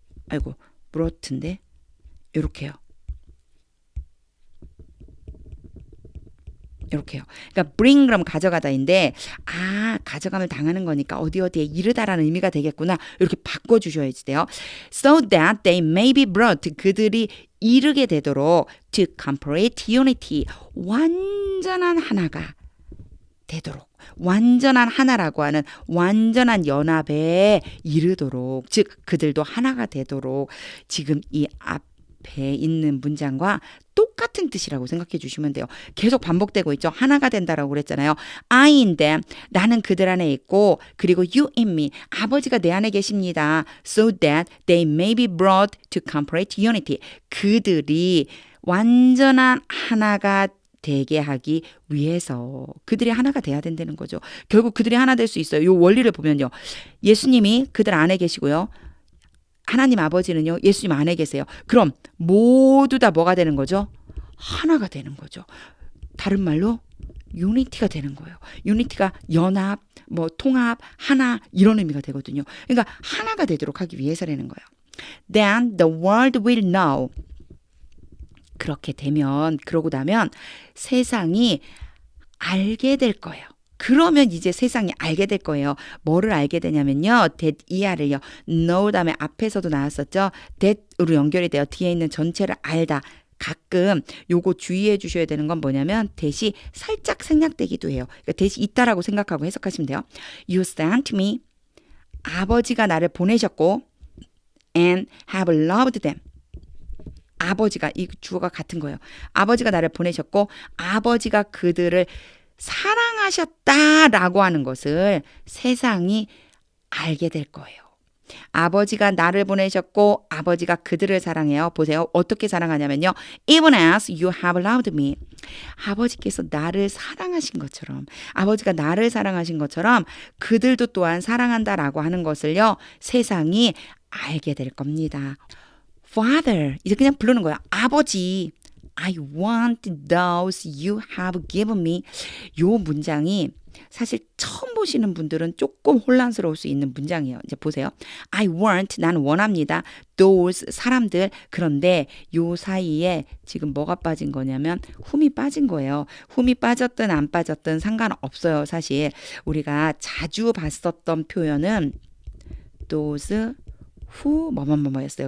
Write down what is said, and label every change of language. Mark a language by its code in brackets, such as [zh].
[ko] 아이고, brought인데 이렇게요. 이렇게요. 그러니까 bring 그럼 가져가다인데 가져감을 당하는 거니까 어디에 이르다라는 의미가 되겠구나. 이렇게 바꿔주셔야지 돼요. [en] So that they may be brought. [ko] 그들이 이르게 되도록 [en] to complete unity. [ko] 완전한 하나가 되도록. 완전한 하나라고 하는 완전한 연합에 이르도록. 즉 그들도 하나가 되도록. 지금 이 앞에 있는 문장과 똑같은 뜻이라고 생각해 주시면 돼요. 계속 반복되고 있죠. 하나가 된다라고 그랬잖아요. [en] I in them. [ko] 나는 그들 안에 있고 그리고 [en] you in me. [ko] 아버지가 내 안에 계십니다. [en] So that they may be brought to complete unity. [ko] 그들이 완전한 하나가 되게 하기 위해서 그들이 하나가 돼야 된다는 거죠. 결국 그들이 하나 될 수 있어요. 이 원리를 보면요. 예수님이 그들 안에 계시고요. 하나님 아버지는요. 예수님 안에 계세요. 그럼 모두 다 뭐가 되는 거죠? 하나가 되는 거죠. 다른 말로 유니티가 되는 거예요. 유니티가 연합, 통합, 하나 이런 의미가 되거든요. 그러니까 하나가 되도록 하기 위해서라는 거예요. [en] Then the world will know. [ko] 그렇게 되면 그러고 나면 세상이 알게 될 거예요. 그러면 이제 세상이 알게 될 거예요. 뭐를 알게 되냐면요. that 이하를요. know 다음에 앞에서도 나왔었죠. that으로 연결이 돼요. 뒤에 있는 전체를 알다. 가끔 요거 주의해 주셔야 되는 건 뭐냐면 that이 살짝 생략되기도 해요. 그러니까 that이 있다라고 생각하고 해석하시면 돼요. [en] You sent me. [ko] 아버지가 나를 보내셨고 [en] and have loved them. [ko] 아버지가 이 주어가 같은 거예요. 아버지가 나를 보내셨고 아버지가 그들을 사랑하셨다라고 하는 것을 세상이 알게 될 거예요. 아버지가 나를 보내셨고 아버지가 그들을 사랑해요. 보세요. 어떻게 사랑하냐면요. [en] Even as you have loved me. [ko] 아버지께서 나를 사랑하신 것처럼 아버지가 나를 사랑하신 것처럼 그들도 또한 사랑한다라고 하는 것을요. 세상이 알게 될 겁니다. Father. 이제 그냥 부르는 거야. 아버지. [en] I want those you have given me. [ko] 요 문장이 사실 처음 보시는 분들은 조금 혼란스러울 수 있는 문장이에요. 이제 보세요. [en] I want, [ko] 나는 원합니다. those, 사람들. 그런데 요 사이에 지금 뭐가 빠진 거냐면 whom이 빠진 거예요. whom이 빠졌든 안 빠졌든 상관없어요. 사실 우리가 자주 봤었던 표현은 those, who 뭐뭐뭐였어요.